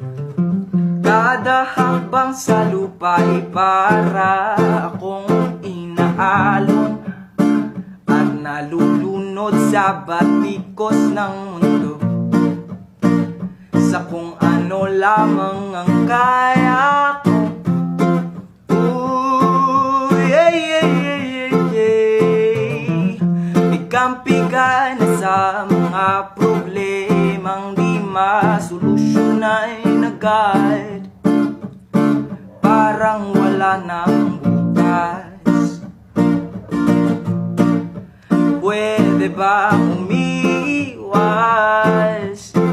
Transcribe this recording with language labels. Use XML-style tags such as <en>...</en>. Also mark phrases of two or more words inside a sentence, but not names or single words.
<tl>Kada hakbang sa lupa ay para akong inaalon at nalulunod sa batikos ng mundo, sa kung ano lamang ang kaya ko.</tl> <en>Ooh, yeah, yeah, yeah, yeah, yeah.</en> <tl>Ikampigan na sa mga problemang di masolusyon ay nagad, parang wala nang bukas. Pwede ba umiwas?</tl>